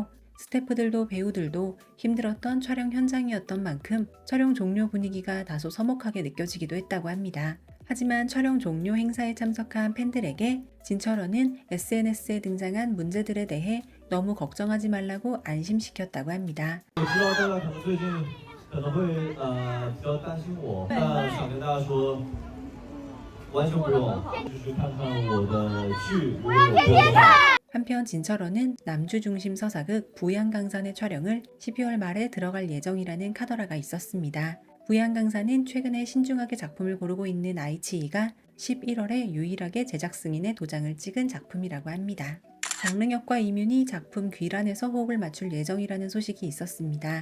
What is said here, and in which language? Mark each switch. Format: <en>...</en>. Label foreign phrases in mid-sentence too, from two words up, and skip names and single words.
<ko>스태프들도 배우들도 힘들었던 촬영 현장이었던 만큼 촬영 종료 분위기가 다소 서먹하게 느껴지기도 했다고 합니다. 하지만 촬영 종료 행사에 참석한 팬들에게 진철원은 SNS에 등장한 문제들에 대해 너무 걱정하지 말라고 안심시켰다고 합니다.</ko> <zh>我知道大家可能最近可能会比较担心我，但想跟大家说，完全不用，就是看看我的剧，如果有播的话。</zh> <ko>한편 진철원은 남주 중심 서사극 부양강산의 촬영을 12월 말에 들어갈 예정이라는 카더라가 있었습니다. 부양강산은 최근에 신중하게 작품을 고르고 있는 아이치이가 11월에 유일하게 제작 승인의 도장을 찍은 작품이라고 합니다. 장릉혁과 이윤이 작품 귀란에서 호흡을 맞출 예정이라는 소식이 있었습니다.</ko>